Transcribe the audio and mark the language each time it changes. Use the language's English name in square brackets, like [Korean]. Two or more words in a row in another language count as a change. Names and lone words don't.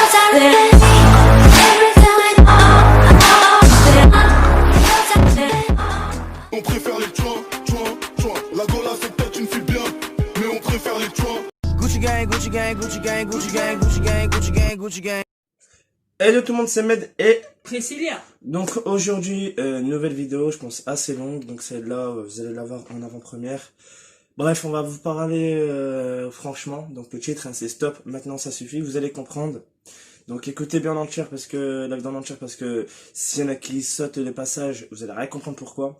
[French] On préfère les choix. La Gola c'est peut-être une fille bien, mais on préfère les choix. [English] Gucci gang, Gucci gang, Gucci gang, Gucci gang, Gucci gang, Gucci gang, Gucci gang. [French] Hello tout le monde, c'est Med et Priscilla. donc aujourd'hui nouvelle vidéo, je pense assez longue, donc celle-là vous allez la voir en avant-première. Bref, on va vous parler franchement, donc le titre hein, c'est Stop, maintenant ça suffit, vous allez comprendre. Donc écoutez bien en entière parce que la vidéo en entière parce que s'il y en a qui sautent les passages, vous allez rien comprendre pourquoi.